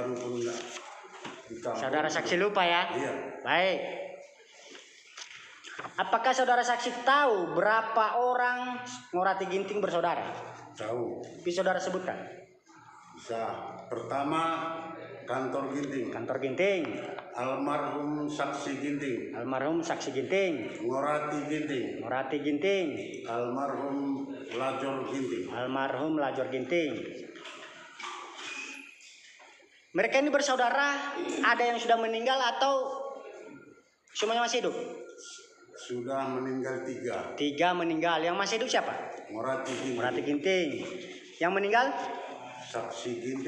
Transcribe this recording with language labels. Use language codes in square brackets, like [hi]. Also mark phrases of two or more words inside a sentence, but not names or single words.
[id] baru pun nggak di kampung. Saudara saksi lupa ya? Iya. Baik. Apakah saudara saksi tahu berapa orang Ngorati Ginting bersaudara? Tahu. Bisa saudara sebutkan? Bisa. Pertama kantor Ginting. Kantor Ginting, Almarhum Saksi Ginting. almarhum Saksi Ginting, Ngorati Ginting. Ngorati Ginting, Almarhum Lajor Ginting. almarhum Lajor Ginting. Mereka ini bersaudara, ada yang sudah meninggal atau semuanya masih hidup? Sudah meninggal 3. 3 meninggal. Yang masih hidup siapa? Ngorati Ginting. Ngorati Ginting. Yang meninggal? Saksi Ginting.